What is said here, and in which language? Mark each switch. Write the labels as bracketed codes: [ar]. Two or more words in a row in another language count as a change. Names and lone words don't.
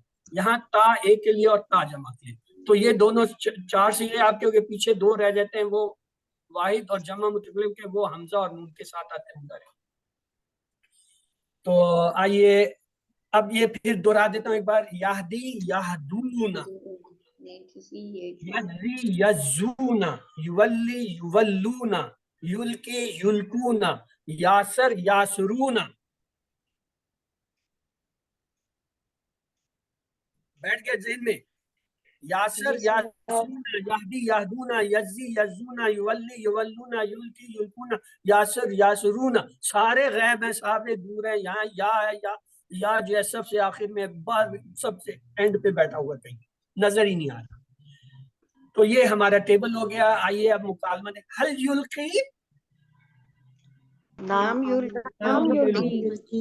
[ur] یہاں تا ایک کے لیے اور تا جمع کے لیے. تو یہ دونوں چار صیغے آپ کے پیچھے دو رہ جاتے ہیں، وہ واحد اور جمع متکلم کے، وہ حمزہ اور نون کے ساتھ آتے ہیں. تو آئیے اب یہ پھر دوہرا دیتا ہوں ایک بار. [ar] یہدی یہدون، یزی یزون، یولی یولون، یلکی یلکون، یاسر یاسرون. [ur] بیٹھ گئے ذہن میں؟ [ar] یاسر یاسرون، یہدی یہدون، یزی یزون، یولی یولون، یلکی یلکون، یاسر یاسرون. [ur] سارے غیب ہیں، سارے دور ہیں. یہاں یا ہے، یا جو ہے سب سے آخر میں، سب سے اینڈ پہ بیٹھا ہوا کہیں نظر ہی نہیں آ رہا. تو یہ ہمارا ٹیبل ہو گیا. آئیے اب مکالمہ دیکھ. [ar] حل یلقی، نام یلقی،